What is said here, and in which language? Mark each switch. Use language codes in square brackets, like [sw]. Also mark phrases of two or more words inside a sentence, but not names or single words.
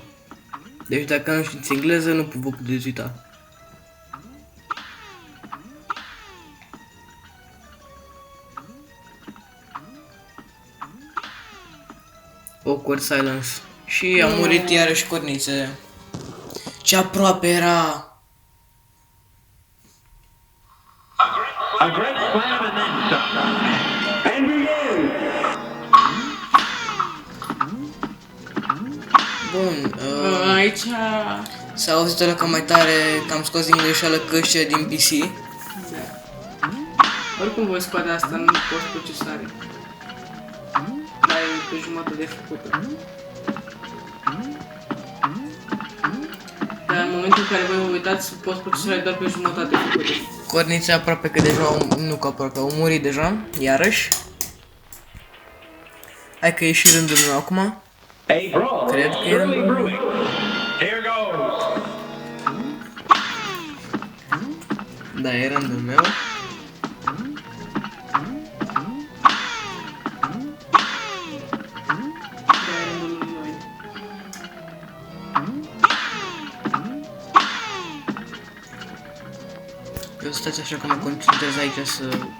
[ro] Deci dacă nu știți engleză, nu vă puteți uita. [en] Awkward silence. [ro] Și a murit iarăși cornițe. Ce aproape era! [en] A great slam and then some. And begin. [ro] Bun, Aici... s-a auzit ăla cam mai tare că am scos din greșeală căștile din PC. Da. Oricum voi scoate asta în post-procesare. Dar e pe jumătate de făcută. Dar în momentul în care voi vă uitați, post-procesarea e doar pe jumătate făcută. Cornițe aproape că deja nu că aproape, au murit deja, iarăși. Hai că e și rândul meu acum. [en] A brawl [ro] Cred [en] is [ro] că e [en] surely [ro] rândul meu. [en] brewing. Here goes. [ro] Da, e rândul meu. De rândul lui. Eu stați așa că mă concentrez aici să...